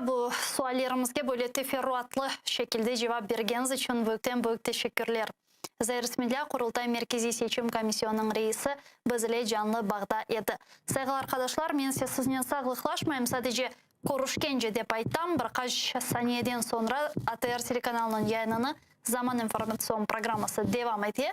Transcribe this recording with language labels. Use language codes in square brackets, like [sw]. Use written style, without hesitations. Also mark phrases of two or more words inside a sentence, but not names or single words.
[crh] Bu suallerimizge böyle teferruatlı şekilde cevap bergeniz için büyük teşekkürler. Zahir Ismailov, Kurultay Merkezi Seçim Komissiyonu'nun reisi bizle canlı bağda edi. Saygılı arkadaşlar, men sizden sağlıklaşmayayım. Sadece görüşkence dep aytam. Birkaç saniyeden sonra ATR telekanalının yayınını Zaman informasyon programması devam eti.